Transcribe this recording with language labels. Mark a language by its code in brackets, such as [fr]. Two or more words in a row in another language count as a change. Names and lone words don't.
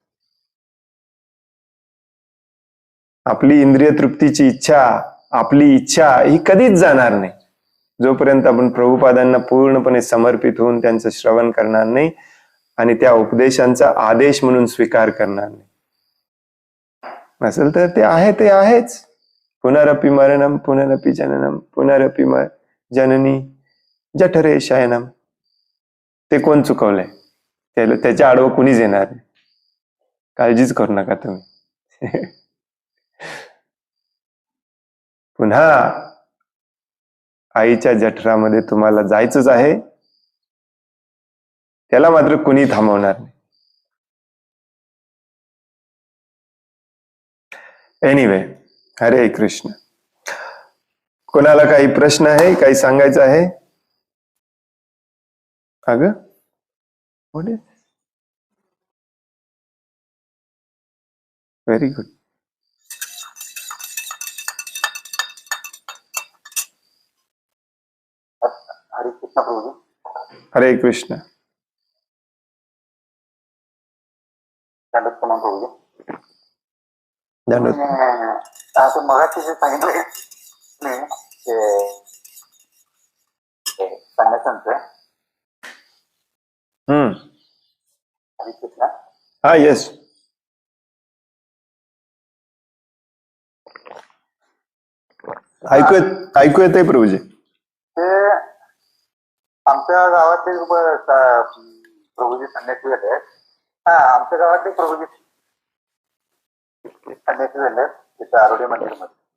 [mr] आपली इंद्रिय तृप्तीची इच्छा, आपली इच्छा ही कधीच जाणार नाही जोपर्यंत आपण प्रभुपादांना पूर्णपणे समर्पित होऊन त्यांचं श्रवण करणार नाही आणि त्या उपदेशांचा आदेश म्हणून स्वीकार करणार नाही. असेल तर ते आहे ते आहेच. [sa] पुनरपि मरणम पुनरपि जननम पुनरपि जननी जठरे शयनम. [mr] ते कोण चुकवलंय? त्याच्या आडवं कुणीच येणार नाही. काळजीच करू नका तुम्ही. पुन्हा आईच्या जठरामध्ये तुम्हाला जायचंच आहे, त्याला मात्र कुणी थांबवणार नाही. एनिवे, हरे कृष्ण. कोणाला काही प्रश्न आहे, काही सांगायचं आहे? अगं [en] very good. [mr] हरे कृष्ण प्रभूजी. हरे कृष्ण. दंडवत प्रणाम प्रभूजी. धन्यवाद. आपण मगाशी जे सांगितलं संन्यासांचं. हरे कृष्ण. हा, येस. ऐकू येतंय प्रभूजी. ते आमच्या गावातील प्रभूजी संन्यासी झाले. हा, आमच्या गावातले प्रभूजी संन्यासी झाले तिथे आरोडी मंदिरमध्ये.